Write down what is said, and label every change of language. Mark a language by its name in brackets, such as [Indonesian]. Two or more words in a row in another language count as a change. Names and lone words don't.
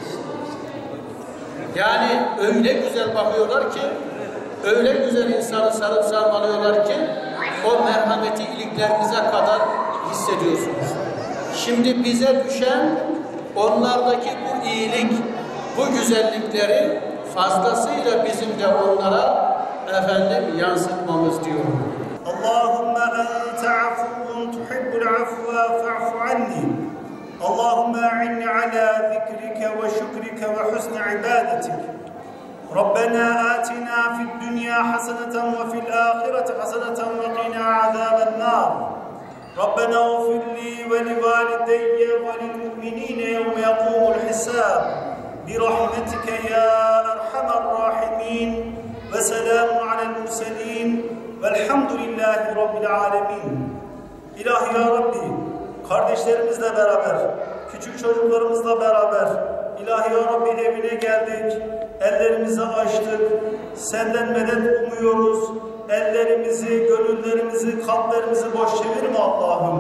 [Turkish] Yani öyle güzel bakıyorlar ki, öyle güzel insanı sarıp sarmalıyorlar ki o merhameti iliklerinize kadar hissediyorsunuz. Şimdi bize düşen onlardaki bu iyilik, bu güzellikleri fazlasıyla bizim de onlara yansıtmamız diyorum. [Arabic] اللهم أنت عفو تحب العفو فاعف عني. اللهم أعني على ذكرك وشكرك وحسن عبادتك. ربنا آتنا في الدنيا حسنة وفي الآخرة حسنة وقنا عذاب النار ربنا اغفر لي ولوالدي وللمؤمنين يوم يقوم الحساب برحمتك يا أرحم الراحمين وسلام على المرسلين والحمد لله رب العالمين. [Turkish] İlahi ya Rabbi, kardeşlerimizle beraber, küçük çocuklarımızla beraber, İlahi ya Rabbi evine geldik, ellerimizi açtık, senden medet umuyoruz, ellerimizi, gönüllerimizi, kalplerimizi boş çevirme Allah'ım.